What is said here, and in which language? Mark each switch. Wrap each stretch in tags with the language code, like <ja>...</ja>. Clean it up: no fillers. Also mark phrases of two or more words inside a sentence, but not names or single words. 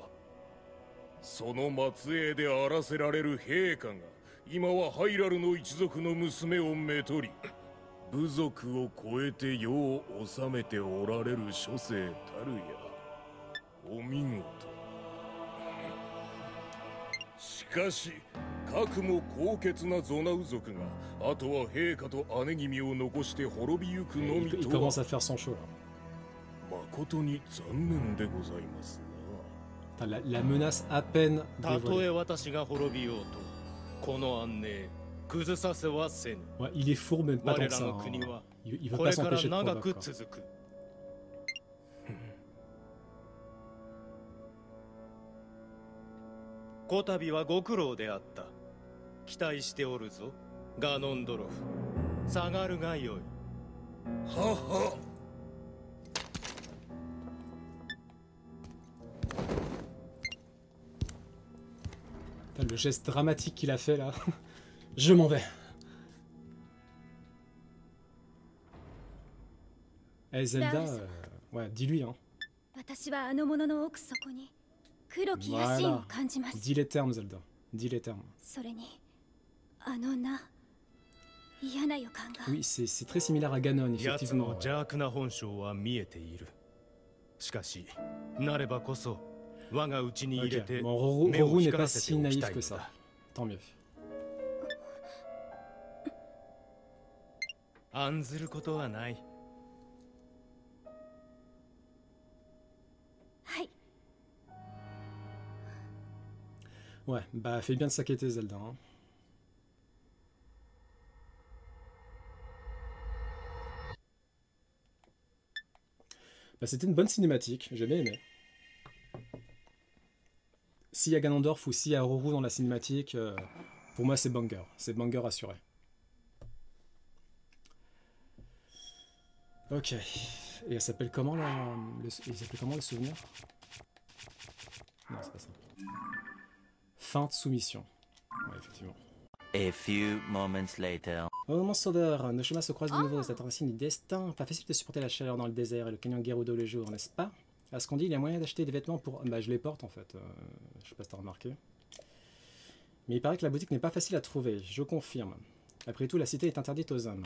<ja>その末裔であらせられる陛下が今はハイラルの一族の娘をめとり、部族を超えて世を治めておられる諸生たるや。お見事。しかしかくも高潔なゾナウ族があとは陛下と姉君を残して滅びゆくのみとは。</ja> <fr>Il commence à faire son show là.</fr> <ja>誠に残念でございますな。</ja> <fr>La menace à peine</fr> <ja>たとえ</ja> <fr>dévoilée.</fr> <ja>私が滅びようと、この安寧崩させはせぬ。</ja> <fr>Ouais, il est fourbe, mais pas</fr> <ja>我</ja> <fr>tant que</fr> <ja>ら</ja> <fr>ça.</fr> <ja>の</ja> <fr>Hein.</fr> <ja>国は</ja> <fr>Il veut</fr> <ja>こ</ja> <fr>pas</fr> <ja>れから</ja> <fr>s'empêcher de</fr> <ja>長</ja> <fr>provoquer.</fr> <ja>く</ja> <fr>Quoi.</fr> <ja>続く。こたびはご苦労であった。期待しておるぞ、ガノンドロフ。下がるがよい。はは。</ja> <fr>Le geste dramatique qu'il a fait là. Je m'en vais. Eh Zelda, ouais, dis-lui hein. Voilà. Dis les termes Zelda. Dis les termes. Oui, c'est très similaire à Ganon,</fr> <ja>奴</ja> <fr>effectivement.</fr> <ja>の邪悪な本性は見えている。しかし、なればこそ我が内に入れ</ja> <fr>Ok,</fr> <ja>て</ja> <fr>bon,</fr> <ja>目を</ja> <fr>Roro n'est</fr> <ja>光ら</ja> <fr>pas</fr> <ja>せ</ja> <fr>si</fr> <ja>ておき</ja> <fr>naïf</fr> <ja>たい</ja> <fr>que</fr> <ja>の</ja> <fr>ça.</fr> <ja>だ。</ja> <fr>Tant mieux.</fr> <ja>案ずることはない。</ja> <fr>Ouais, bah fais bien de s'inquiéter Zelda. Hein. Bah c'était une bonne cinématique, j'ai bien aimé. S'il y a Ganondorf ou s'il y a Roro dans la cinématique, pour moi c'est banger assuré. Ok, et elle s'appelle comment là il s'appelle comment le souvenir? Non c'est pas ça. Fin de soumission. Ouais, effectivement.</fr> <en>A few moments later.</en> <fr>Oh mon sauveur, nos chemins se croisent de nouveau dans cette racine du destin. Pas facile de supporter la chaleur dans le désert et le canyon Gerudo le jour, n'est-ce pas? À ce qu'on dit, il y a moyen d'acheter des vêtements pour... Bah je les porte en fait, je sais pas si t'as remarqué. Mais il paraît que la boutique n'est pas facile à trouver, je confirme. Après tout, la cité est interdite aux hommes.</fr>